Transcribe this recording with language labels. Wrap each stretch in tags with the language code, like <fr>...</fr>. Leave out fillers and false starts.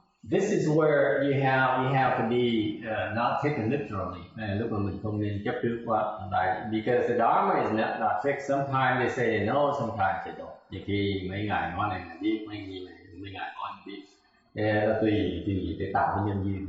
<en>This is where you have to be not taken literally.</en> <vi>Lúc mà mình không nên chấp trước quá,</vi> <en>because the Dharma is not fixed. Sometimes they say they know, sometimes they don't.</en> <vi>Nhiều khi mấy ngài nói này là biết, mấy ngài nói là biết. Tùy để tạo cái nhân duyên.</vi>